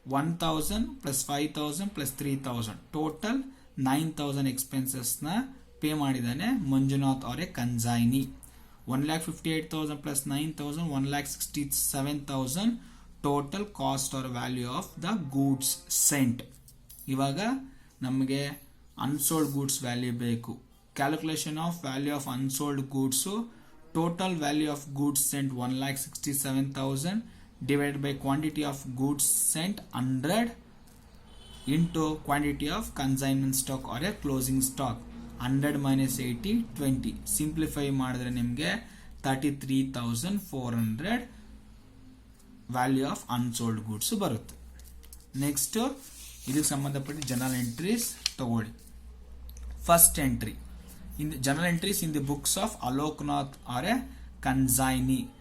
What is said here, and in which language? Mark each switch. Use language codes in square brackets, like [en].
[kn] 1,000 plus 5,000 plus 3,000 total 9,000 ಎಕ್ಸ್ಪೆನ್ಸಸ್ನ pay ಮಾಡಿದ್ದಾನೆ ಮಂಜುನಾಥ್ ಅವರೇ consignee. [en] 1,58,000 plus 9,000 1,67,000 total cost or value of the goods sent. [kn] ಇವಾಗ ನಮಗೆ unsold goods value ಬೇಕು. [en] Calculation of value of unsold goods total value of goods sent 1,67,000 divided by quantity of goods sent 100 into quantity of consignment stock or a closing stock 100 minus 80 20. [kn] Simplify ಮಾಡಿದ್ರೆ ನಿಮಗೆ 33,400 value of unsold goods ಬರುತ್ತೆ. Next ಇದಕ್ಕೆ ಸಂಬಂಧಪಟ್ಟ general entries ತಗೊಳ್ಳಿ. [en] First entry in journal entries in the books of Aloknath or a consignee.